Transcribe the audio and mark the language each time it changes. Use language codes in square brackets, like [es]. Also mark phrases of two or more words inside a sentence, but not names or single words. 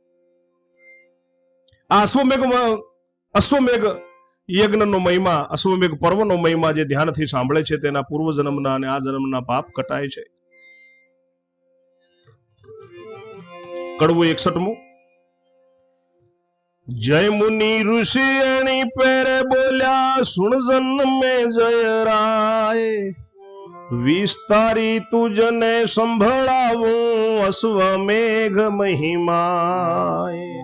[gu] આ અશ્વમેઘ યજ્ઞનો મહિમા, અશ્વમેઘ પર્વનો મહિમા જે ધ્યાનથી સાંભળે છે તેના પૂર્વ જન્મના અને આ જન્મના પાપ કટાય છે। કડવું 61મો। જય મુનિ ઋષિ અણિ પેરે બોલ્યા સુન જન્મે જય રાય વિસ્તારી તુઝને સંભળાવું અશ્વમેઘ મહિમાય।